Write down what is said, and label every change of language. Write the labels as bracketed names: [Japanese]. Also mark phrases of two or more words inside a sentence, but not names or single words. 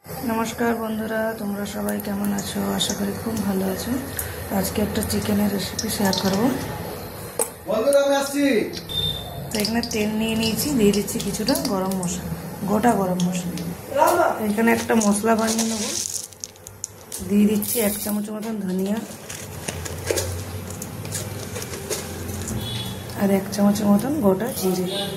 [Bangla] নমস্কার বন্ধুরা তোমরা সবাই কেমন আছো আশা করি খুব ভালো আছো। আজ কে এক চিকেন রেসিপি শেয়ার করব। তো এখানে তেল নিয়ে निয়েছি দিয়ে দিচ্ছি কিছুটা গরম মশলা গোটা গরম মশলা। এখানে একটা মশলা বানিয়ে নেব। দিয়ে দিচ্ছি 1 চামচ মতন ধনিয়া আর 1 চামচ মতন গোটা জিরে।